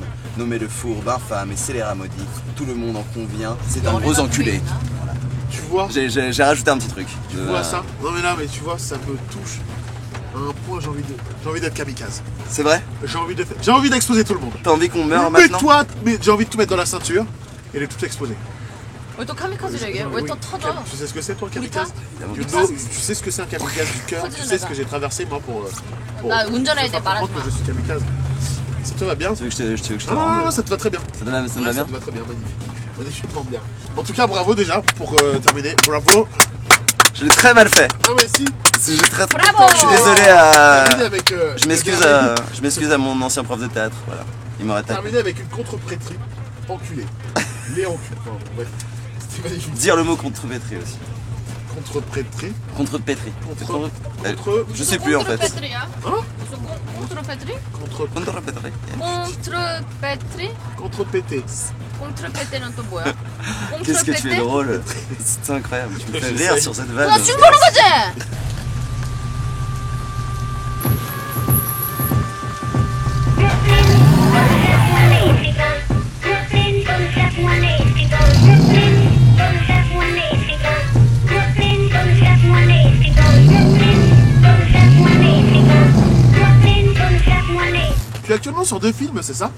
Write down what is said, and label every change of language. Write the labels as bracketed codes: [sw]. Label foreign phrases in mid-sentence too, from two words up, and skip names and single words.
[fr] Nommé le fourbe, infâme et scélérat maudit, tout le monde en convient, c'est un gros enculé. Tu vois, J'ai rajouté un petit truc. tu vois ça? Non mais là, mais tu vois, ça me touche à un point, j'ai envie d'être kamikaze. C'est vrai? J'ai envie d'exploser tout le monde. T'as envie qu'on meure Mais maintenant? toi, mais j'ai envie de tout mettre dans la ceinture et de tout exploser. [ko] 왜 또 카미카즈를 얘기해? 왜 또 터져? [fr] Tu sais ce que c'est toi, kamikaze? Évidemment. [en] You know, [fr] tu sais ce que c'est un kamikaze du cœur? Tu sais ce que j'ai traversé moi pour [ko] 나 운전할 때 [fr] faire comprendre [ko] 말하지 [fr] que [ko] 마. [fr] je suis kamikaze. Ça te va bien? Tu veux que je te Non, rende? ça te va très bien. Ça te va Ouais, bien? ça te va très bien, magnifique. Magnifiquement bien. En tout cas, bravo déjà pour terminer. Bravo. Je l'ai très mal fait. Ah mais si. Bravo! Je suis désolé Terminé avec, je m'excuse à mon ancien prof de théâtre. Voilà. Il m'aurait tapé. terminé avec une contre-prêtrie. Enculé. Les enculés. Enfin, bref. C'était magnifique. Dire le mot contre-pétri aussi. Contre-prêtrie. Contre-pétri. Contre. Je sais plus en fait. [ko] 콘트로패트리야? [fr] Hein? [ko] 무슨 콘트로패트리? [fr] Contre. Contre-pétri. [ko] 콘트로패트리? [fr] Contre-pété. [ko] 콘트로패트리는 또 뭐야? [fr] Qu'est-ce que tu es drôle. C'est incroyable. Tu me fais rire sur cette vanne. [ko] 나 춤 보는 거지? [fr] Tu es actuellement sur 2 films, c'est ça?